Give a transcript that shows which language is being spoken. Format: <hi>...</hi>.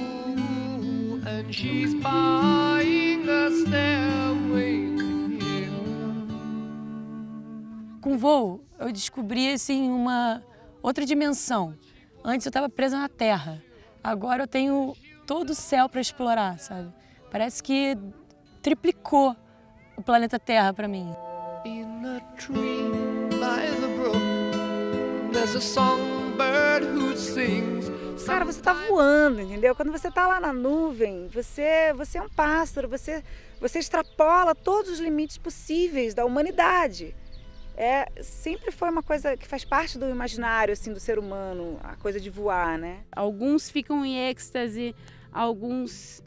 <en>Ooh, and she's buying a stairway to heaven.</en> <pt>Com o voo, eu descobri assim uma outra dimensão. Antes eu estava presa na Terra. Agora eu tenho todo o céu para explorar, sabe? Parece que triplicou o planeta Terra para mim.</pt> <en>In a tree by the brook, there's a songbird who sings.</en> <pt>Cara, você tá voando, entendeu? Quando você tá lá na nuvem, você é um pássaro, você extrapola todos os limites possíveis da humanidade. Sempre foi uma coisa que faz parte do imaginário assim, do ser humano, a coisa de voar, né? Alguns ficam em êxtase, alguns...</pt>